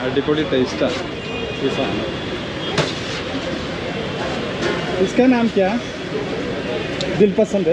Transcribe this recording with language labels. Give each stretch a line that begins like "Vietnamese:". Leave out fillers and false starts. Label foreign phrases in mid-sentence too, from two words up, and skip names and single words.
Malayalam: അടിപൊളി ടേസ്റ്റാണ് ഈ സാധനം.
Hindi: इसका नाम क्या?
Malayalam: ദിൽ പസന്ത്.